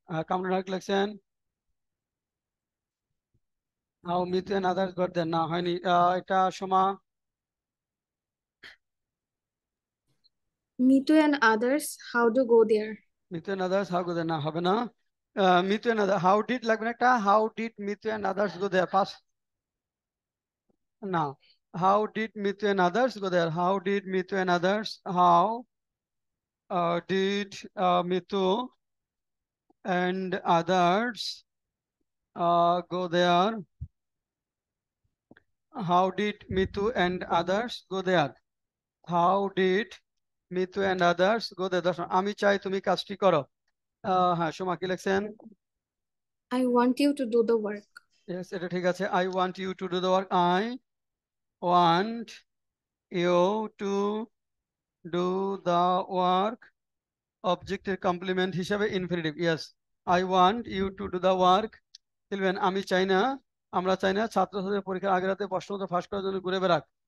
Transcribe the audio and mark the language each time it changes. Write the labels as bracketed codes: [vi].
[bn] কামরুন হাক লিখছেন [en] how Mitu and others got there, [bn] না হয়নি। এটা সমা [en] Mitu and others, how to go there? Mitu and others how go there, [bn] না হবে না। [en] Mitu and other, how did [bn] লাগবে না একটা, [en] how did Mitu and others go there, [bn] pass না। [en] How did Mitu and others go there, how did Mitu and others, how did Mitu and others Go there. How did Mitu and others go there? How did Mitu and others go there? [bn] দর্শন, [en] আমি চাই তুমি কাজটি করো। [bn] হ্যাঁ, সোমা কি লিখছেন? [en] I want you to do the work. Yes, [bn] এটা ঠিক আছে। [en] I want you to do the work. I want you to do the work। [bn] অবজেক্টের কমপ্লিমেন্ট হিসাবে infinitive. [en] Yes, I want you to do the work। [bn] লিখবেন আমি চাই না, আমরা চাই না ছাত্রছাত্রীদের পরীক্ষার আগের রাতে প্রশ্নপত্র ফাঁস করার জন্য ঘুরে বেড়াক।